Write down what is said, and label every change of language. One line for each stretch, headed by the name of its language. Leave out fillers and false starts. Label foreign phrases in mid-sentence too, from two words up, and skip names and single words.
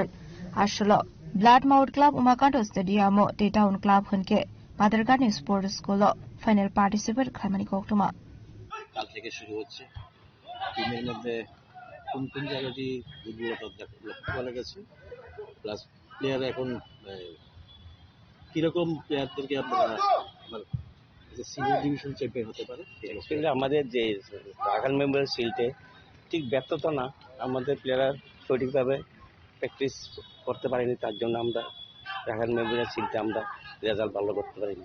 Kok Borok: Ashalo Bloodmouth Club Umakanto Stadium te Town Club hunke Padargani Sports School
English: final participate
Kok Borok: khamani koktuma.
Bangla: কাল থেকে শুরু হচ্ছে। টিমের মধ্যে কোন কোন জায়গাটি দুর্বলতা লক্ষ্য করা গেছে,
English: plus player
Bangla: এখন কিরকম প্লেয়ারদেরকে আপনারা
English: senior division champion
Bangla: হতে পারে। কিন্তু আমাদের যে রাখাল মেমোরিয়াল শিল্ডে ঠিক ব্যর্থতা না, আমাদের প্লেয়াররা সঠিকভাবে প্র্যাকটিস করতে পারেনি, তার জন্য আমরা রাখাল মেমোরিয়াল শিল্ডে আমরা রেজাল্ট ভালো করতে পারিনি।